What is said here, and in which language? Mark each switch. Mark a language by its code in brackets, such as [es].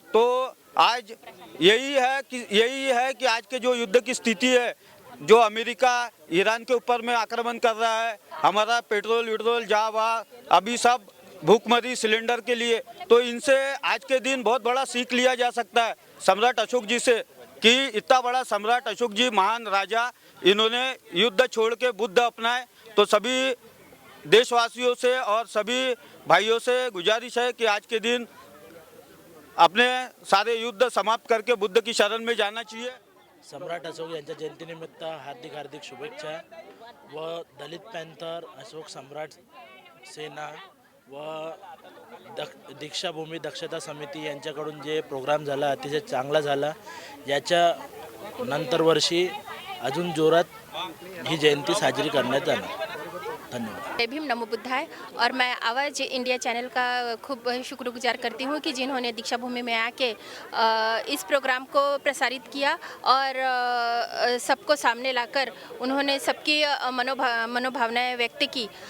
[hi] तो आज यही है कि आज के जो युद्ध की स्थिति है, जो अमेरिका ईरान के ऊपर में आक्रमण कर रहा है, हमारा पेट्रोल जहाँ वहाँ अभी सब भूखमरी सिलेंडर के लिए, तो इनसे आज के दिन बहुत बड़ा सीख लिया जा सकता है सम्राट अशोक जी से, कि इतना बड़ा सम्राट अशोक जी महान राजा, इन्होंने युद्ध छोड़ के बुद्ध अपनाए। तो सभी देशवासियों से और सभी भाइयों से गुजारिश है कि आज के दिन अपने सारे युद्ध समाप्त करके बुद्ध की शरण में जाना चाहिए। [mr] सम्राट अशोक यांच्या जयंतीनिमित्त हार्दिक शुभेच्छा। व दलित पॅन्थर, अशोक सम्राट सेना व दीक्षाभूमी दक्षता समिती यांच्याकडून जे प्रोग्राम झाला अतिशय चांगला झाला। याच्या नंतर वर्षी अजून जोरात ही जयंती साजरी करण्यात जाणार। धन्यवाद। जय भीम, नमो बुद्धाय। [hi] और मैं आवाज़ इंडिया चैनल का खूब शुक्रगुजार करती हूँ कि जिन्होंने दीक्षा भूमि में आके इस प्रोग्राम को प्रसारित किया और सबको सामने लाकर उन्होंने सबकी मनोभावनाएं व्यक्त की।